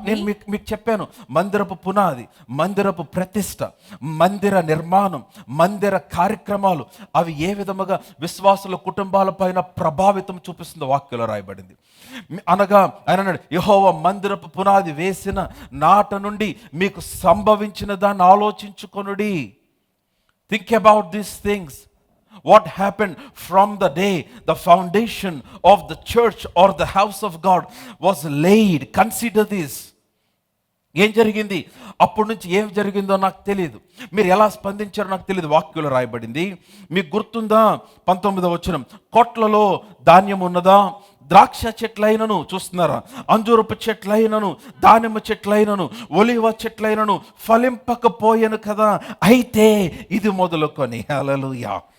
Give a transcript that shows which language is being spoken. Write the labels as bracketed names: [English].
[Telugu] నేను మీకు చెప్పాను, మందిరపు పునాది, మందిరపు ప్రతిష్ట, మందిర నిర్మాణం, మందిర కార్యక్రమాలు అవి ఏ విధముగా విశ్వాసుల కుటుంబాల పైన ప్రభావితం చూపిస్తుందో వాక్యంలో రాయబడింది. అనగా ఆయన అన్నాడు, యెహోవా మందిరపు పునాది వేసిన నాట నుండి మీకు సంభవించిన దాన్ని ఆలోచించుకొనుడి. [English] Think about these things. What happened from the day the foundation of the church or the house of God was laid? Consider this. [Telugu] ఏం జరిగింది? అప్పటి నుంచి ఏం జరిగిందో నాకు తెలియదు, మీరు ఎలా స్పందించారో నాకు తెలియదు. వాక్యంలో రాయబడింది, మీకు గుర్తుందా? 19వ వచనం, కొట్లలో ధాన్యం ఉన్నదా? ద్రాక్ష చెట్లైనను, చూస్తున్నారా, అంజూరపు చెట్లైనను, దానిమ్మ చెట్లైనను, ఒలివ చెట్లైనను ఫలింపకపోయాను కదా, అయితే ఇది మొదలుకొని. హల్లెలూయా.